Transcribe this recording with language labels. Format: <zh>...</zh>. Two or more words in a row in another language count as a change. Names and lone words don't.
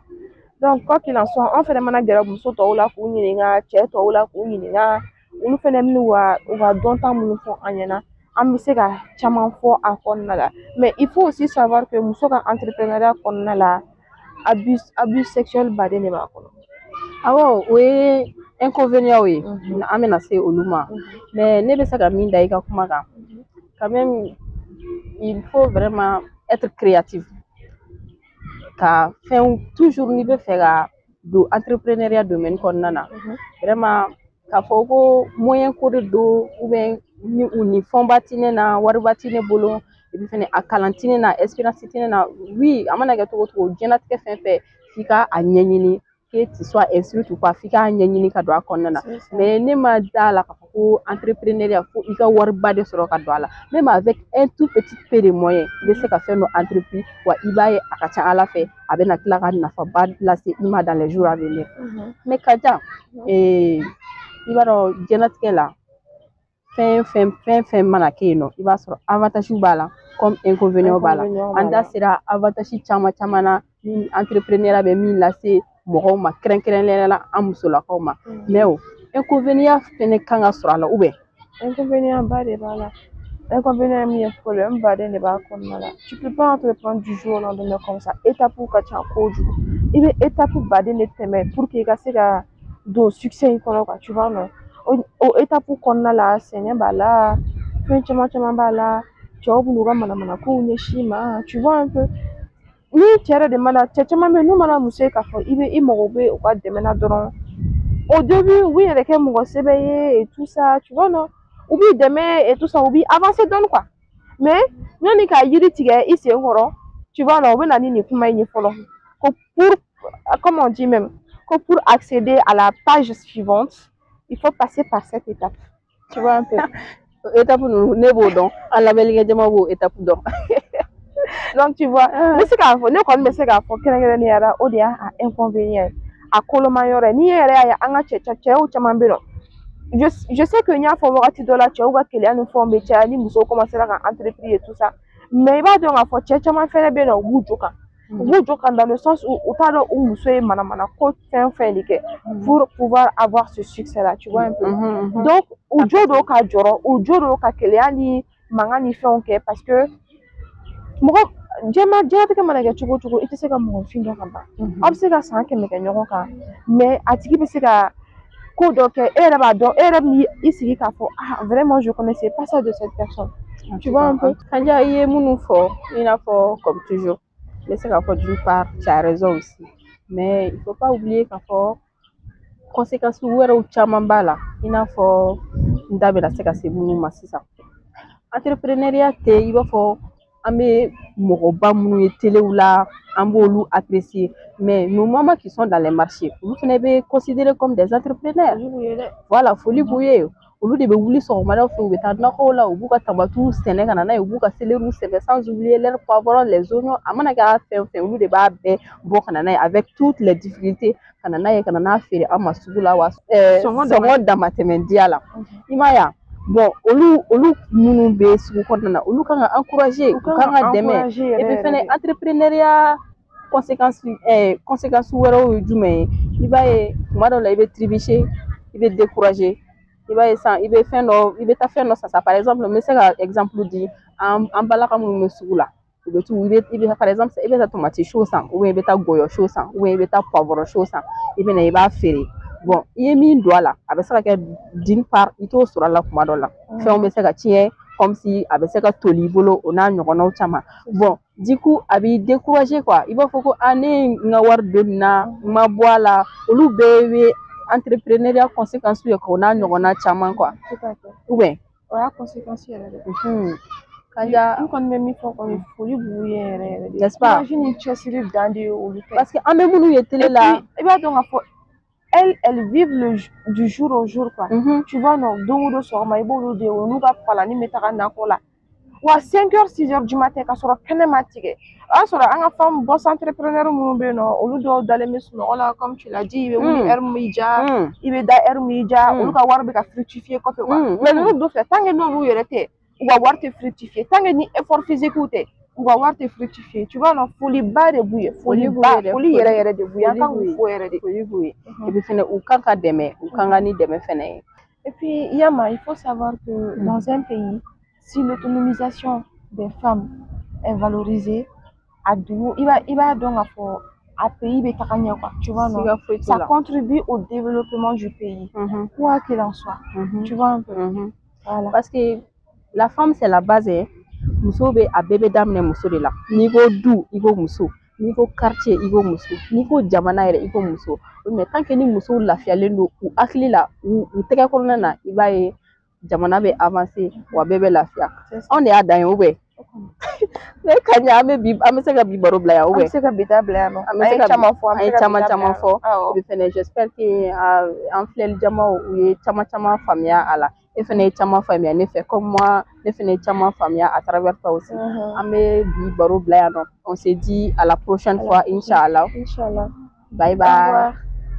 <fr>Donc, quoi qu'il en soit, on fait des manières de la boussole, on va mais il faut aussi savoir que nous sommes entrepreneuriat abus sexuel badé</fr> <bm>ne b'a kɔnɔ. Awɔ o ye inconvénient ye an bɛna se olu ma mais ne bɛ se ka min da i ka kuma kan</bm> <fr>quand même il faut vraiment être créatif</fr> <bm>ka fɛn toujours n'i bɛ fɛ ka don</bm> <fr>entrepreneuriat domaine</fr> <bm>kɔnɔna na vraiment k'a fɔ ko moyen ko de don</bm> <fr>ou bien</fr> <bm>ni fɛnba ti ne na wariba ti ne bolo</bm> <fr>et puis</fr> <bm>fɛnɛ a kalan ti ne na expérience ti ne na oui a mana kɛ cogo o cogo diɲɛlatigɛ fɛn fɛn f'i ka a ɲɛɲini</bm> <fr>que tu sois instruite ou pas</fr> <bm>f'i k'a ɲɛɲini ka don a kɔnɔna na mais ne ma da la k'a fɔ ko entrepreneuriat fo i ka wariba de sɔrɔ ka don a la</bm> <fr>même avec un tout petit peu de moyen</fr> <bm>i bɛ se ka fɛn dɔ entrepris wa i b'a ye a ka ca Ala fɛ a bɛna tila ka nafaba lase i ma</bm> <fr>dans les jours à venir</fr> <bm>mais Kaja i b'a dɔn diɲɛlatigɛ la fɛn mana kɛ yen nɔ i b'a sɔrɔ avantage b'a la</bm> <fr>comme inconvénient</fr> <bm>b'a la an da sera avantage caman na ni entrepreneuriat bɛ min lase mɔgɔw ma kɛrɛnkɛrɛnnenya la an musolakaw ma mais o inconvénient fɛnɛ kan ka sɔrɔ a la</bm> <fr>ou bien</fr> <bm>inconvénient ba de b'a la inconvénient min ye problème baden de b'a kɔnɔna la</bm> <fr>tu peux pas entreprendre du jour au lendemain comme ça</fr> <bm>étape ka ca kojugu i bɛ étape baden de tɛmɛ</bm> <fr>pour que</fr> <bm>i ka se ka don succès in kɔnɔ</bm> <fr>quoi tu vois non</fr> <bm>o étape kɔnɔna la sɛgɛn b'a la fɛn caman b'a la cɛw b'u ka manamanakow ɲɛsin ma</bm> <fr>tu vois un peu</fr> <bm>ni cɛ yɛrɛ de mana cɛ caman bɛ yen n'u mana muso ye k'a fɔ i mago bɛ u ka dɛmɛ na dɔrɔn</bm> <fr>au début</fr> <bm>u b'i yɛrɛ kɛ mɔgɔ sɛbɛ ye</bm> <fr>et tout ça tu vois non</fr> <bm>u b'i dɛmɛ</bm> <fr>et tout ça</fr> <bm>u b'i avancer dɔɔni</bm> <fr>quoi mais</fr> <bm>yanni ka yiri tigɛ i sen kɔrɔ</bm> <fr>tu vois non</fr> <bm>u bɛ na ni nin kuma in ye fɔlɔ ko</bm> <fr>pour comme on dit même que pour accéder à la page suivante il faut passer par cette étape tu vois un peu</fr> <bm>étape ne b'o dɔn an lamɛnnikɛjama b'o étape dɔn</bm> <fr>donc tu vois</fr> <bm>n bɛ se k'a fɔ ne kɔni bɛ se k'a fɔ kɛrɛnkɛrɛnnenya la o de y'a inconvénient a koloma yɔrɔ ye n'i yɛrɛ y'a ye an ka cɛw caman bɛ yen</bm> <fr>je sais que</fr> <bm>n y'a fɔ wagati dɔ la cɛw ka keleya ni fɛnw bɛ caya ni musow commencera ka</bm> <fr>entreprise et tout ça</fr> <bm>mais i b'a dɔn k'a fɔ cɛ caman fɛnɛ bɛ yen nɔ u b'u jo kan u b'u jo kan</bm> <fr>dans le sens où</fr> <bm>u t'a dɔn u muso ye manamana ko fɛn de kɛ</bm> <fr>pour pouvoir avoir ce succès là tu vois un peu</fr> <bm>donc u jo don ka jɔrɔ u jo don ka keleya ni mankan ni fɛnw kɛ</bm> <fr>parce que</fr> <bm>mɔgɔ diɲɛlatigɛ mana kɛ cogo o cogo i tɛ se ka mɔgɔnfin dɔn ka ban aw bɛ se ka san 100 kɛ ɲɔgɔn kan mais a tigi bɛ se ka ko dɔ kɛ e yɛrɛ b'a dɔn e yɛrɛ bɛ i sigi k'a fɔ</bm> <fr>ah vraiment je connaissais pas ça de cette personne tu vois un peu.</fr> <bm>Kanja i ye minnu fɔ i n'a fɔ</bm> <fr>comme toujours</fr> <bm>n bɛ se k'a fɔ</bm> <fr>d'une part tu as raison aussi mais il faut pas oublier</fr> <bm>k'a fɔ conséquences wɛrɛw caman b'a la i n'a fɔ n da bɛna se ka se minnu ma sisan entrepreneuriat tɛ i b'a fɔ an bɛ mɔgɔba minnu ye telew la an b'olu</bm> <fr>apprécier mais nos mamans qui sont dans les marchés</fr> <bm>olu fana bɛ considérés</bm> <fr>comme des entrepreneurs voilà</fr> <bm>foli b'u ye olu de bɛ wuli sɔgɔmada fɛ u bɛ taa nakɔw la u b'u ka tamatiw sɛnɛ ka na n'a ye u b'u ka seleriw sɛnɛ</bm> <fr>sans oublier leurs poivrons les oignons</fr> <bm>a mana kɛ fɛn fɛn olu de b'a bɛɛ bɔ ka na n'a ye</bm> <fr>avec toutes les difficultés</fr> <bm>ka na n'a ye ka na n'a feere an ma sugu la wa sɔngɔ damatɛmɛ diya la i m'a ye bon olu minnu bɛ sugu kɔnɔna na olu kan ka encourager u kan ka dɛmɛ</bm> <fr>et puis</fr> <bm>fɛnɛ entrepreneuriat conséquences wɛrɛw ye jumɛn ye i b'a ye tuma dɔw la i bɛ trébucher i bɛ décourager i b'a ye sisan i bɛ taa fɛn dɔ san</bm> <fr>par exemple</fr> <bm>n bɛ se ka exemple di an balaka minnu bɛ sugu la u bɛ i bɛ</bm> <fr>par exemple</fr> <bm>i bɛ taa tomati su san</bm> <fr>ou bien</fr> <bm>i bɛ taa gɔyɔ su san</bm> <fr>ou bien</fr> <bm>i bɛ taa poivron su san i bɛ na i b'a feere bon i ye min don a la a bɛ se ka kɛ</bm> <fr>d'une part</fr> <bm>i t'o sɔrɔ a la tuma dɔ la fɛnw bɛ se ka tiɲɛ</bm> <fr>comme si</fr> <bm>a bɛ se ka toli i bolo o n'a ɲɔgɔnnaw caman</bm> <fr>bon du coup</fr> <bm>a b'i</bm> <fr>décourager quoi</fr> <bm>i b'a fɔ ko ne ye n ka wari don nin na n ma bɔ a la olu bɛɛ bɛ</bm> <fr>entrepreneuriat conséquences</fr> <bm>ye k'o n'a ɲɔgɔnna caman</bm> <fr>quoi ou bien</fr> <bm>o y'a conséquence yɛrɛ de Kanja n kɔni bɛ min fɔ kɔni foli b'u ye yɛrɛ yɛrɛ de</bm> <fr>n'est-ce pas</fr> <bm>imagine ni cɛsiri dan de ye olu tɛ</bm> <fr>parce que</fr> <bm>an bɛ minnu ye télé la i b'a dɔn k'a fɔ</bm> <fr>elles vivent du jour au jour quoi tu vois non</fr> <bm>don o don sɔgɔma i b'olu de ye o n'u ka palani bɛ taga nakɔ la wa 5h 6h</bm> <fr>du matin</fr> <bm>k'a sɔrɔ kɛnɛ ma tigɛ o y'a sɔrɔ an ka</bm> <fr>femme boss entrepreneur</fr> <bm>minnu bɛ yen nɔ olu dɔw dalen bɛ sunɔgɔ la</bm> <fr>comme tu l'as dit</fr> <bm>i bɛ wuli heure min ja i bɛ da heure min ja olu ka wari bɛ ka fructifier kɔfɛ</bm> <fr>quoi mais</fr> <bm>ninnu dun filɛ</bm> <fr>tant que</fr> <bm>n'olu yɛrɛ tɛ u ka wari tɛ</bm> <fr>fructifier tant que</fr> <bm>ni</bm> <fr>effort physique</fr> <bm>tɛ u ka wari tɛ</bm> <fr>fructifier tu vois non</fr> <bm>foliba de b'u ye foli yɛrɛ yɛrɛ de b'u ye an kan k'u fo yɛrɛ de foli b'u ye</bm> <fr>et puis</fr> <bm>fɛnɛ u kan ka dɛmɛ u kan ka ni dɛmɛ fɛnɛ ye</bm> <fr>et puis Yama il faut savoir que dans un pays si l'autonomisation des femmes est valorisée à Dougou, il va donc à pays quoi, tu vois, non? Ça contribue au développement du pays, quoi qu'il en soit, tu vois un peu. Voilà. Parce que la femme, c'est la base.</fr> <bm>Muso be a bébé daminɛ muso de la. N'i ko du, i ko muso. N'i ko quartier, i ko muso. N'i ko jamana yɛrɛ, i ko muso.</bm> <fr>Mais tant que</fr> <bm>ni muso lafiyalen don u hakili la, u tɛgɛ kɔnɔna na, i b'a ye jamana bɛ avancer wa bɛɛ bɛ lafiya. Anw de y'a dan ye</bm> <fr>ou bien</fr> <bm>ne ka ɲɛ an bɛ se ka bi baro bila yan an bɛ se ka bi ta bila yan nɔ an bɛ se ka caman fɔ an ye caman fɔ et fɛnɛ</bm> <fr>j'espère que</fr> <bm>an filɛli jamaw u ye caman faamuya a la e fɛnɛ ye caman faamuya ne fɛ</bm> <fr>comme moi</fr> <bm>ne fɛnɛ ye caman faamuya</bm> <fr>à travers toi aussi</fr> <bm>an bɛ bi baro bila yan nɔ</bm> <fr>on se dit à la prochaine fois inchallah</fr> <ar>inchallah</ar> <en>bye bye</en>